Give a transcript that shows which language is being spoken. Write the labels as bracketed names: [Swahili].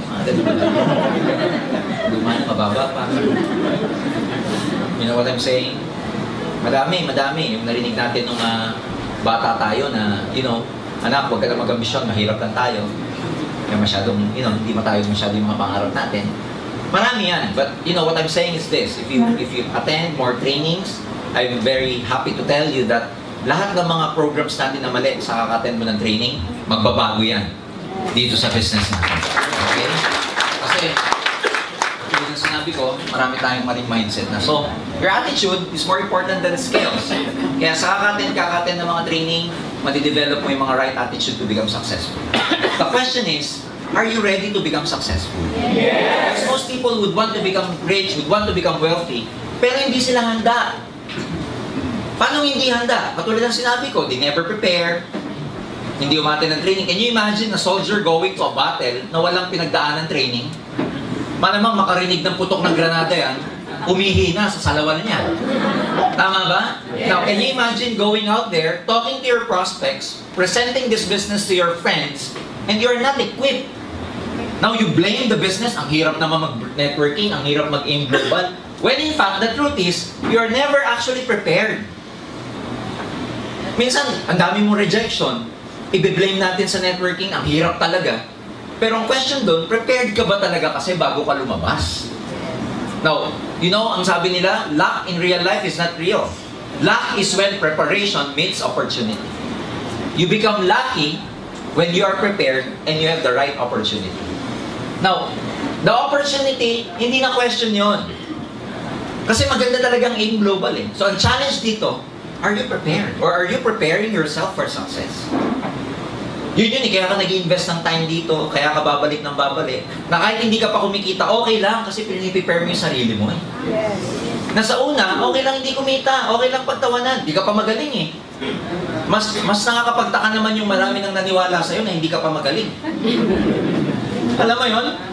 [Filipino] Mga ganun. Luma na mababa pa. [English] You know what I'm saying? [Filipino] Madami. Yung narinig natin nung bata tayo na, anak, huwag ka na mag-ambisyon, mahirap lang tayo. Kaya masyadong, hindi matayog masyado yung mga pangarap natin. Marami yan. [English] But, what I'm saying is this. If you attend more trainings, I'm very happy to tell you that [Filipino] lahat ng mga programs natin na mali sa kaka-attend mo ng training, magbabago yan dito sa business natin. Okay? Kasi, tulad ng sinabi ko, marami tayong maling mindset na. [English] So, your attitude is more important than skills. [Filipino] Kaya sa kaka-attend ng mga training, madidevelop mo yung mga [English] right attitude to become successful. The question is, are you ready to become successful? Yes! Because most people would want to become rich, would want to become wealthy, [Filipino] pero hindi sila handa. Paano hindi handa? Katulad ng sinabi ko, [English] they never prepare, [Filipino] hindi umattend ng training. [English] Can you imagine a soldier going to a battle [Filipino] na walang pinagdaan ng training? Malamang makarinig ng putok ng granada yan, umihina sa salawan niya. Tama ba? [English] Now, can you imagine going out there, talking to your prospects, presenting this business to your friends, and you're not equipped? Now, you blame the business, [Filipino] ang hirap naman mag-networking, ang hirap mag-aim global. [English] When in fact, the truth is, you're never actually prepared. [Filipino] Minsan, ang dami mong rejection, i-blame natin sa networking, ang hirap talaga. Pero ang question doon, prepared ka ba talaga kasi bago ka lumabas? [English] Now, [Filipino] ang sabi nila, [English] luck in real life is not real. Luck is when preparation meets opportunity. You become lucky when you are prepared and you have the right opportunity. Now, the opportunity, [Filipino] hindi na question yon. Kasi maganda talagang aim global eh. So, ang challenge dito, [English] are you prepared? Or are you preparing yourself for success? [Filipino] Yun eh, kaya ka nag-invest ng time dito, kaya ka babalik ng babalik. Na kahit hindi ka pa kumikita, okay lang kasi piniprepare mo yung sarili mo eh. Yes. Nasa una, okay lang hindi kumita, okay lang pagtawanan, hindi ka pa magaling eh. Mas nakakapagtaka naman yung marami nang naniwala sa'yo na hindi ka pa magaling. Alam mo yun?